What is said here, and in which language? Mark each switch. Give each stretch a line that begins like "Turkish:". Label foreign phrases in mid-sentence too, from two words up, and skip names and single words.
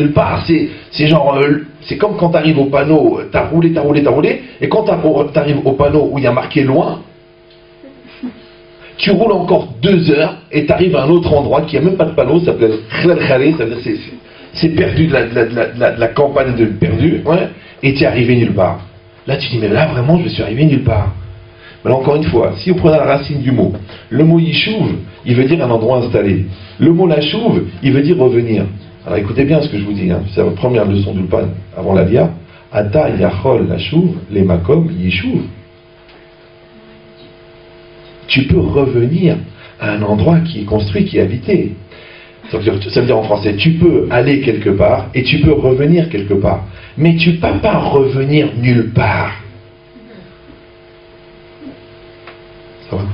French: Nulle part, c'est genre, c'est comme quand tu arrives au panneau, t'as roulé, et quand tu arrives au panneau où il y a marqué loin, tu roules encore 2 heures et tu arrives à un autre endroit qui n'a même pas de panneau, ça s'appelle Khlal Khalé, ça veut dire c'est perdu de la campagne de perdu, ouais, et tu es arrivé nulle part. Là, tu dis, mais là, vraiment, je suis arrivé nulle part. Mais là, encore une fois, si vous prenez la racine du mot, le mot yishuv, il veut dire un endroit installé. Le mot lashuv, il veut dire revenir. Alors écoutez bien ce que je vous dis, hein. C'est la première leçon d'Ulpan avant la Via.
Hebrew: אתה יכול לשוב, למקום ישוב.
French: Tu peux revenir à un endroit qui est construit, qui est habité. Ça veut dire en français, tu peux aller quelque part et tu peux revenir quelque part. Mais tu ne peux pas revenir nulle part. Ça va?